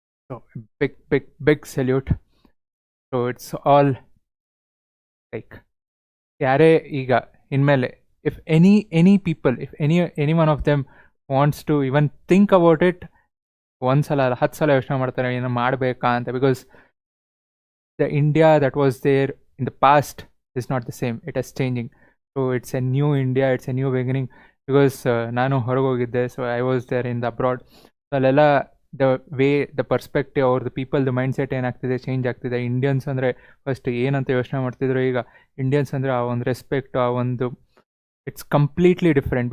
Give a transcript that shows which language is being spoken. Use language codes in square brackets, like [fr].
[en] So big salute. So it's all like, [kn] ಯಾರೇ ಈಗ ಇನ್ಮೇಲೆ [en] if any people, if any one of them wants to even think about it, [kn] ಒಂದ್ಸಲ ಅಲ್ಲ 10 ಸಲ ಯೋಚನೆ ಮಾಡ್ತಾರೆ ಏನೋ ಮಾಡಬೇಕಾ ಅಂತ. [en] Because the India that was there in the past is not the same. It is changing. So it's a new India, it's a new beginning. Because [kn] ನಾನು ಹೊರಗೆ ಹೋಗಿದ್ದೆ, [en] So I was there in the abroad. So ಅಲ್ಲೆಲ್ಲ the way, the perspective, ಅವ್ರದ್ದು ಪೀಪಲ್ದು mind set ಏನಾಗ್ತಿದೆ, change ಆಗ್ತಿದೆ. [kn] Indians ಅಂದರೆ first ಏನಂತ ಯೋಚನೆ ಮಾಡ್ತಿದ್ರು, ಈಗ ಇಂಡಿಯನ್ಸ್ ಅಂದರೆ ಆ ಒಂದು ರೆಸ್ಪೆಕ್ಟ್, ಆ ಒಂದು [en] It's completely different.